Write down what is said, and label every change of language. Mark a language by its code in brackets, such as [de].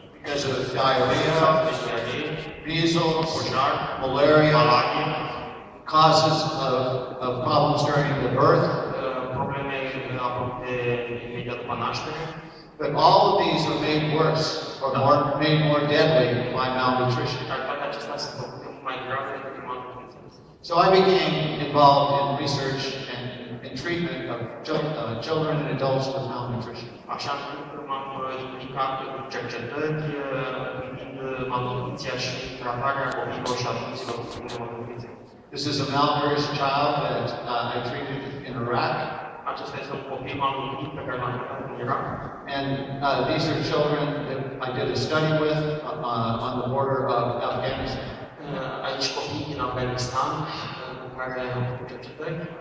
[en] Because of diarrhea, measles, malaria, causes of problems during the birth. [ro] Probleme apărute imediat după naștere. [en] But all of these are made worse or made more deadly by malnutrition. [ro] Toate acestea sunt făcute mai grave decât malnutriția. [en] So I became involved in research and in treatment of children and adults with malnutrition. [ro] Așa că m-am implicat în cercetări privind malnutriția și tratarea copiilor și adulților cu malnutriție. [en] This is a malnourished child that I treated in Iraq. [ro] Acesta este un copil malnutrit pe care l-am tratat în Irak. [en] And these are children that I did a study with on the border of Afghanistan. [ro] Aici copii din Afganistan cu care am făcut cercetări.